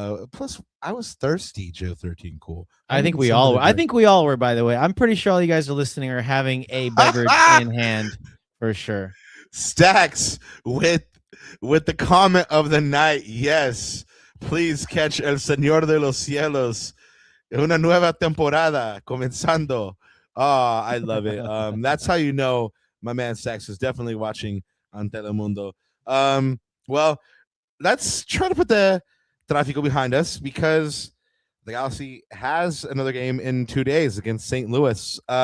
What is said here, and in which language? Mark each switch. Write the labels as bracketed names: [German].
[English] Plus, I was thirsty, Joe 13 Cool. I think we all were, by the way. I'm pretty sure all you guys are listening are having a beverage in hand for sure. Stacks with the comment of the night. Yes, please catch El Señor de los Cielos. [Spanish] Una nueva temporada comenzando. [English] Oh, I love it. That's how you know my man Stacks is definitely watching on Telemundo. Well, let's try to put the Tráfico behind us, because the Galaxy has another game in 2 days against St. Louis.